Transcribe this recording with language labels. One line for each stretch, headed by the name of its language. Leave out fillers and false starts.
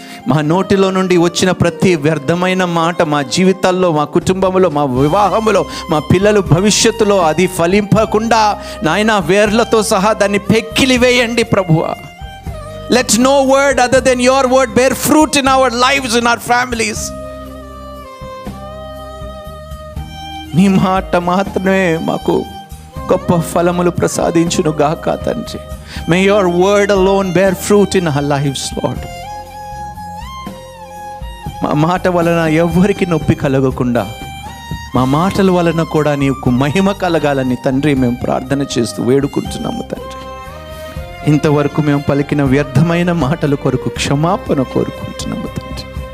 Telugu: మా నోటిలో నుండి వచ్చిన ప్రతి వ్యర్థమైన మాట మా జీవితాల్లో, మా కుటుంబంలో, మా వివాహంలో, మా పిల్లల భవిష్యత్తులో అది ఫలింపకుండా నాయన వేర్లతో సహా దాన్ని పెక్కిలి వేయండి ప్రభువా.
English: Let no word other than your word bear fruit in our lives, in our families.
Telugu: నీ మాట మాత్రమే మాకు గొప్ప ఫలములు ప్రసాదించును గాక తండ్రి.
English: May your word alone bear fruit in our lives, Lord.
Telugu: మా మాట వలన ఎవ్వరికి నొప్పి కలగకుండా, మా మాటల వలన కూడా నీకు మహిమ కలగాలని తండ్రి మేము ప్రార్థన చేస్తూ వేడుకుంటున్నాము తండ్రి. ఇంతవరకు మేము పలికిన వ్యర్థమైన మాటల కొరకు క్షమాపణ కోరుకుంటున్నాము తండ్రి.